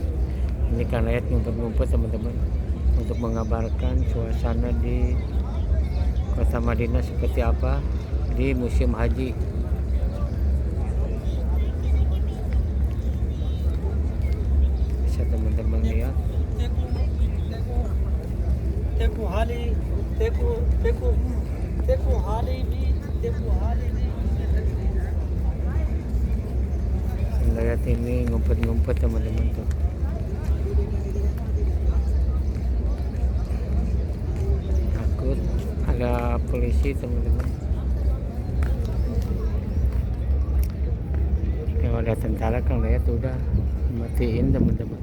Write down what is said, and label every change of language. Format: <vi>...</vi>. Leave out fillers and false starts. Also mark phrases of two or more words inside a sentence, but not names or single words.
<id>Ini kan ayat ngumpet-ngumpet teman-teman, untuk mengabarkan suasana di kota Madinah seperti apa di musim haji. Bisa teman-teman lihat.</id> <hi>देखो हाली देखो देखो देखो हाली भी</hi> <id>Lihat ini ngumpet-ngumpet teman-teman tuh. Takut ada polisi teman-teman. Kalau ada tentara kan lihat udah matiin teman-teman.</id>